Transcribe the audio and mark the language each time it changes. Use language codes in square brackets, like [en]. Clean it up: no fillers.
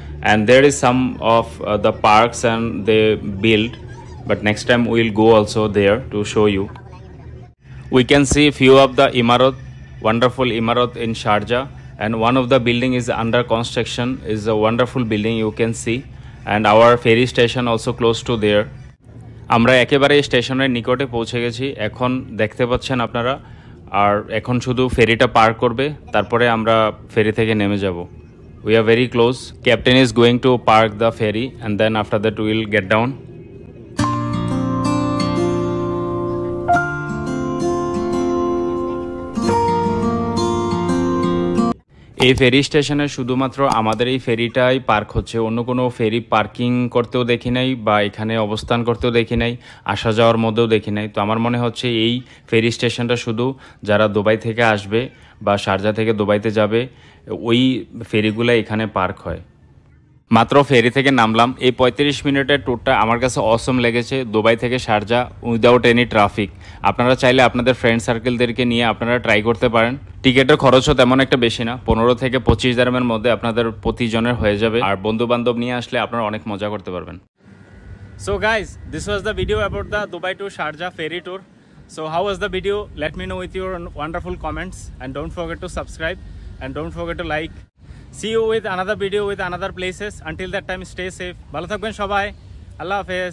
[en] And there is some of the parks and they build, but next time we will go also there to show you. We can see few of the imarat, wonderful imarat in Sharjah, and one of the building is under construction. Is a wonderful building you can see, and our ferry station also close to there. [bn] আমরা একেবারে স্টেশনের নিকটে পৌঁছে গেছি। এখন দেখতে পাচ্ছেন আপনারা, আর এখন শুধু ফেরিটা পার করবে, তারপরে আমরা ফেরি থেকে নেমে যাব। [en] We are very close. Captain is going to park the ferry and then after that we will get down. [bn] এই ফেরি স্টেশনে শুধুমাত্র আমাদের এই ফেরিটাই পার্ক হচ্ছে, অন্য কোনো ফেরি পার্কিং করতেও দেখি নাই বা এখানে অবস্থান করতেও দেখি নাই, আসা যাওয়ার মধ্যেও দেখি নাই। তো আমার মনে হচ্ছে এই ফেরি স্টেশনটা শুধু যারা দুবাই থেকে আসবে বা শারজা থেকে দুবাইতে যাবে ওই ফেরিগুলো এখানে পার্ক হয়। মাত্র ফেরি থেকে নামলাম। এই 35 মিনিটের ট্যুরটা আমার কাছে অসম লেগেছে, দুবাই থেকে শারজা [en] Without any traffic. [bn] আপনারা চাইলে আপনাদের ফ্রেন্ড সার্কেলদেরকে নিয়ে আপনারা ট্রাই করতে পারেন। টিকিটের খরচও তেমন একটা বেশি না, 15 থেকে 25 দিরহামের মধ্যে আপনাদের প্রতিজনের হয়ে যাবে, আর বন্ধু বান্ধব নিয়ে আসলে আপনারা অনেক মজা করতে পারবেন। [en] So guys, this was the video about the Dubai to Sharjah ferry tour. So how was the video? Let me know with your wonderful comments, and don't forget to subscribe and don't forget to like. See you with another video with another places. Until that time, stay safe. [bn] ভালো থাকবেন সবাই। আল্লাহ হাফেজ।